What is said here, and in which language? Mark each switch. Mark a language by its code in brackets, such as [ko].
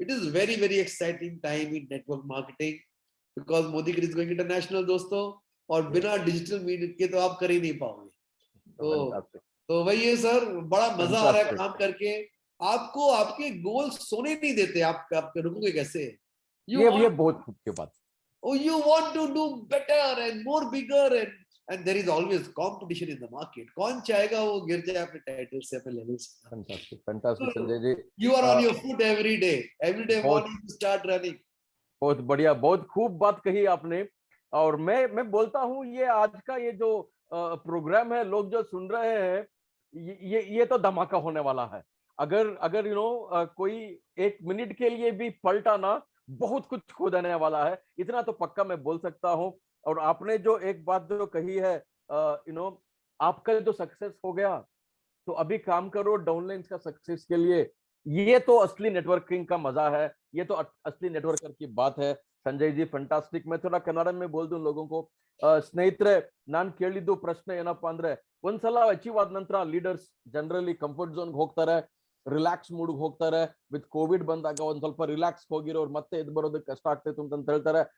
[en] It is very very exciting time in network marketing, because Modi is going international दोस्तों। [hi] और बिना digital media के तो आप कर ही नहीं पाओगे। तो वही है सर, बड़ा मजा आ रहा है काम करके। आपको आपके गोल सोने नहीं देते, आप रुकोगे कैसे? ये बहुत खूब की बात। [en] Oh, you want to do better and more bigger and there is always competition in the market. [hi] कौन चाहेगा वो गिर जाए अपने टाइटल से, अपने लेवल से? Fantastic Sanjay ji. [en] You are on your foot every day morning you start running. [hi] बहुत बढ़िया, बहुत खूब बात कही आपने। और मैं बोलता हूँ, ये आज का ये जो प्रोग्राम है, लोग जो सुन रहे हैं, ये तो धमाका होने वाला है। अगर कोई एक मिनट के लिए भी पलटा ना, बहुत कुछ खो देने वाला है, इतना तो पक्का मैं बोल सकता हूँ। और आपने जो एक बात जो कही है, आपका जो सक्सेस हो गया, तो अभी काम करो डाउनलाइंस का सक्सेस के लिए। ये तो असली नेटवर्किंग का मजा है, ये तो असली नेटवर्कर की बात है। संजय जी फंटास्टिक। मैं थोड़ा कन्नड़ में बोल दूं लोगों को, [kn] ಸ್ನೇಹಿತರೆ, ನಾನು ಕೇಳಿದ್ದು ಪ್ರಶ್ನೆ ಏನಪ್ಪಾ ಅಂದ್ರೆ, ಒಂದ್ಸಲ ಅಚೀವ್ ಆದ ನಂತರ ಲೀಡರ್ಸ್ ಜನರಲಿ ಕಂಫರ್ಟ್ ಝೋನ್ ಹೋಗ್ತಾರೆ, ರಿಲ್ಯಾಕ್ಸ್ ಮೂಡ್ ಹೋಗ್ತಾರೆ. ವಿತ್ ಕೋವಿಡ್ ಬಂದಾಗ ಒಂದ್ ಸ್ವಲ್ಪ ರಿಲ್ಯಾಕ್ಸ್ ಹೋಗಿರೋರು ಮತ್ತೆ ಎದ್ದು ಬರೋದಕ್ಕೆ ಕಷ್ಟ ಆಗ್ತೈತೆ ಅಂತ ಹೇಳ್ತಾರೆ.